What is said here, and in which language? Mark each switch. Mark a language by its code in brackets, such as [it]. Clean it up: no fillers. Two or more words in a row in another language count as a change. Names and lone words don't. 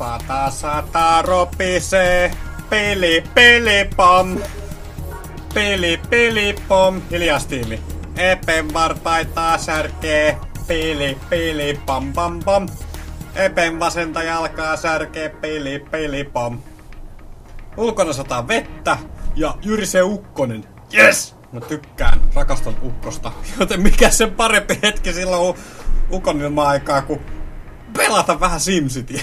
[fi] Sata ropisee. Pili pom. Pili pom. Hiljaa tiimi. Epen varpaita särkee. Pili pom pom pom. Epen vasenta jalkaa särkee. Pili pom. Ulkona sataa vettä ja jyrisee ukkonen. Yes! Mä tykkään, rakastan ukkosta. Joten mikä sen parempi hetki silloin ukon ilma-aikaa, kun pelata vähän SimCityä.